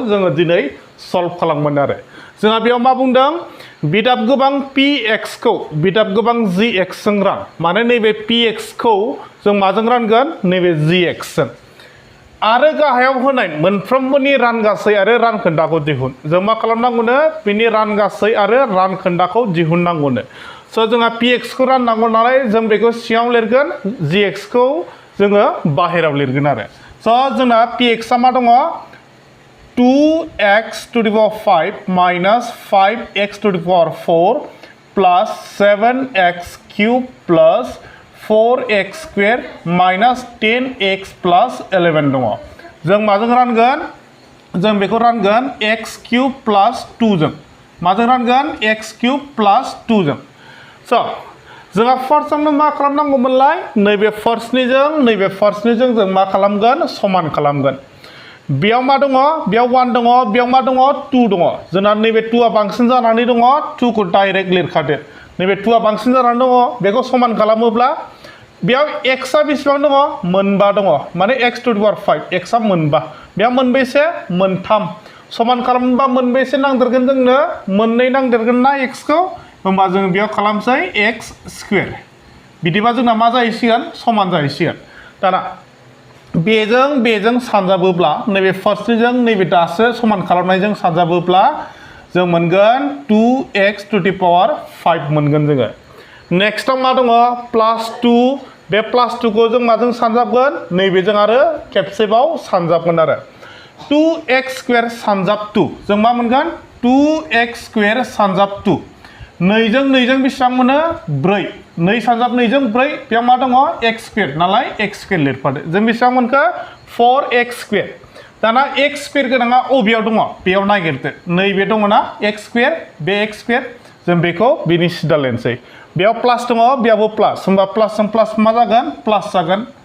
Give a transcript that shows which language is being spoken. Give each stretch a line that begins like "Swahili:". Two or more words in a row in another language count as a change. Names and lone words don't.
Bodo: जोङो दिनै सल्व खालामगोन आरो जोंहा बेयाव मा बुंदों बिदाब गोबां px खौ बिदाब गोबां gx जों रान माने नैबे px खौ जों माजों रानगोन नैबे gx जों आरो गाहायाव होनाय मोनफ्रोमबोनि रानगासै आरो रानखोन्दाखौ दिहुन जों मा खालामनांगौनो बिनि रानगासै आरो रानखोन्दाखौ दिहुननांगौनो स' जोंहा px खौ राननांगौ नालाय जों बेखौ सिङाव लिरगोन gx खौ जोङो बाहेरायाव लिरगोन आरो स' जोंना px आ मा दङ
English: 2x to the power 5 minus 5x to the power 4 plus 7x cube plus 4x square minus 10x plus 11
Bodo: दङ जों माजों रानगोन जों बेखौ रानगोन
English: x cube plus
Bodo: 2 जों माजों रानगोन x cube plus 2 जों स' जोंहा फार्स्टआवनो मा खालामनांगौमोनलाय नैबे फार्स्टनिजों जों मा खालामगोन समान खालामगोन बेयाव मा दङ बेयाव 1 दङ बेयाव मा दङ 2 दङ जोंना नैबे 2 आ बांसिन जानानै दङ 2 खौ डाइरेक्ट लिरखादो नैबे 2 आ बांसिन जानानै दङ बेखौ समान खालामोब्ला बेयाव x आ बेसेबां दङ मोनबा दङ माने x to the power 5 x आ मोनबा बेयाव मोनबेसे मोनथाम समान खालामोबा मोनबेसे नांदेरगोन जोंनो मोननै नांदेरगोन ना x खौ होमबा जों बेयाव खालामसै x स्क्वायर बिदिबा जोंना मा जाहैसिगोन समान जाहैसिगोन दाना बेजों सानजाबोब्ला नैबे फार्स्टनिजों नैबे दासो समान खालामनायजों सानजाबोब्ला जों मोनगोन 2x
English: to the power
Bodo: 5 मोनगोन जोङो नेक्स्टआव मा दङ +2 बे +2 खौ जों माजों सानजाबगोन नैबेजों आरो खेबसेबाव सानजाबगोन आरो 2x स्क्वायर सानजाब 2 जों मा मोनगोन 2x स्क्वायर सानजाब 2 नैजों बेसेबां मोनो 4 2 सानजाब 2 जों 4 बेयाव मा दङ x स्क्वायर नालाय x स्क्वायर लिरफादो जों बेसेबां मोनखो 4x स्क्वायर दाना x स्क्वायर गोनाङा अबेयाव दङ बेयाव नागिरदो नैबे दङ ना x स्क्वायर बे x स्क्वायर जों बेखौ बिनि सिदा लेनसै बेयाव प्लास दङ बेयावबो प्लास होमबा प्लासजों प्लास मा जागोन प्लास जागोन